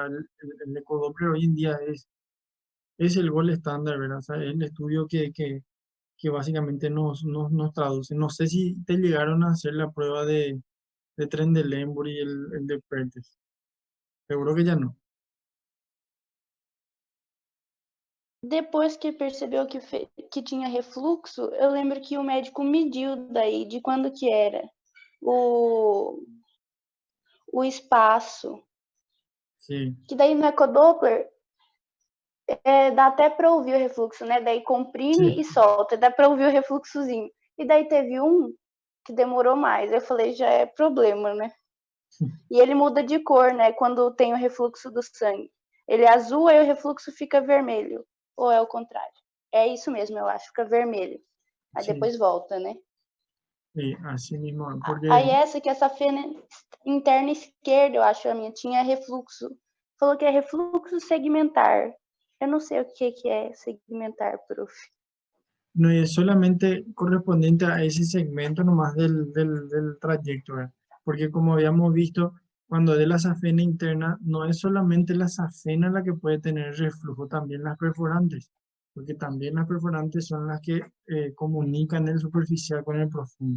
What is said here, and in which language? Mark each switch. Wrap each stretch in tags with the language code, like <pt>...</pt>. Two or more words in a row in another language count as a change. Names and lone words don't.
<es>El ecodoppler hoy en día es el gol estándar, ¿verdad? O sea, es el estudio que básicamente nos traduce. No sé si te llegaron a hacer la prueba de Trendelenburg y el de Perthes. Seguro que ya no.</es> <pt>Depois que percebeu que tinha refluxo, eu lembro que o médico mediu daí de quando que era o espaço.</pt> <es>Sí,</es> <pt>Que daí no ecodoppler dá até para ouvir o refluxo, né? Daí comprime</pt> <es>sí.</es> <pt>e solta, dá para ouvir o refluxozinho. E daí teve um que demorou mais. Eu falei, já é problema, né? E ele muda de cor, né? Quando tem o refluxo do sangue. Ele é azul, aí o refluxo fica vermelho. Ou é o contrário? É isso mesmo, eu acho, fica vermelho. Aí</pt> <es>Sí,</es> <pt>depois volta, né?</pt> <es>sí, así mismo, porque</es> <pt>Aí essa que é essa safena interna esquerda, eu acho a minha, tinha refluxo. Falou que é refluxo segmentar. Eu não sei o que é segmentar, prof.</pt> <es>no es solamente correspondiente a ese segmento nomás del trayecto, ¿verdad? Porque como habíamos visto, cuando de la safena interna, no es solamente la safena la que puede tener reflujo, también las perforantes, porque también las perforantes son las que comunican el superficial con el profundo.</es>